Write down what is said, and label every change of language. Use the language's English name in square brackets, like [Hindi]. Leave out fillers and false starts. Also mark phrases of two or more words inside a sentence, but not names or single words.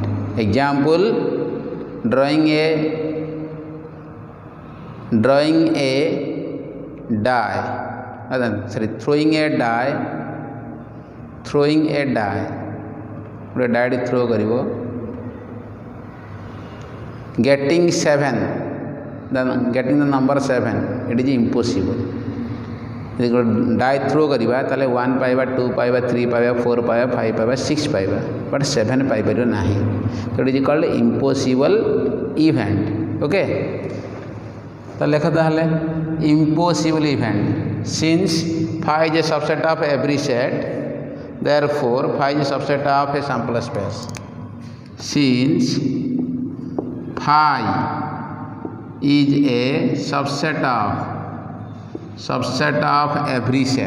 [English] Example, drawing a die, sorry, throwing a die, ଗୋଟେ die throw କରିବ, getting 7, then getting the number 7, it is impossible. [Odia] ଯଦି die throw କରିବା ତାହେଲେ 1 ପାଇବା, 2 ପାଇବା, 3 ପାଇବା, 4 ପାଇବା, 5 ପାଇବା, 6 ପାଇବା, ବଟ୍ 7 ପାଇପାରିବ ନାହିଁ। [English] ତ it is called impossible event. [Odia] ଓକେ, ତ ଲେଖ ତାହେଲେ [English] impossible event. ସିନ୍ସ phi is a subset of every set, therefore phi is a subset of a sample space. Since phi is a subset of every